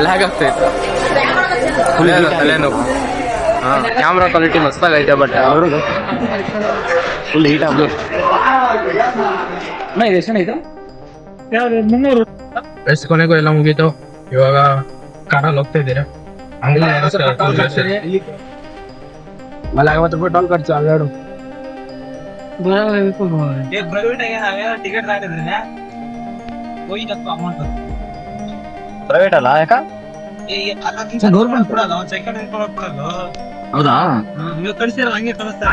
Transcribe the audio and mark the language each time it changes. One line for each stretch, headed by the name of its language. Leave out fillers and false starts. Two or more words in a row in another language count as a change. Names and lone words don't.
Kannada: ಲ್ಯಾಗ್ ಆಗ್ತೈತೆ ತಲೆನೋವು ಹಾಂ
English: camera quality
Kannada: ಮಸ್ತಾಗೈತೆ ಬಟ್
English: full heat
Kannada: ಆಗ್ಬೋದು ಇದು ಎಷ್ಟು ಇದು ಎಷ್ಟು ಕೊನೆಗೂ ಎಲ್ಲ ಮುಗೀತು ಇವಾಗ ಕಾರಲ್ಲಿ ಹೋಗ್ತಾ ಇದ್ದೀರಾ
Marathi: मला 50 रुपये टोल खर्च आल्यावर
Kannada: ಟಿಕೆಟ್ ಹಾಕಿದ್ರೆ ಹೋಗಿದ್ದಪ್ಪ ಅಮೌಂಟ್ ಪ್ರೈವೇಟ್ ಅಲ್ಲ ಯಾಕ ಗೌರ್ಮೆಂಟ್ ಕೊಡಲ್ಲ ಸೆಕೆಂಡ್ ಕೊಡಲ್ಲ ಹೌದಾ ನೀವು ಕಳಿಸಿರ ಹಂಗೆ ಕಳಿಸ್ತಾರೆ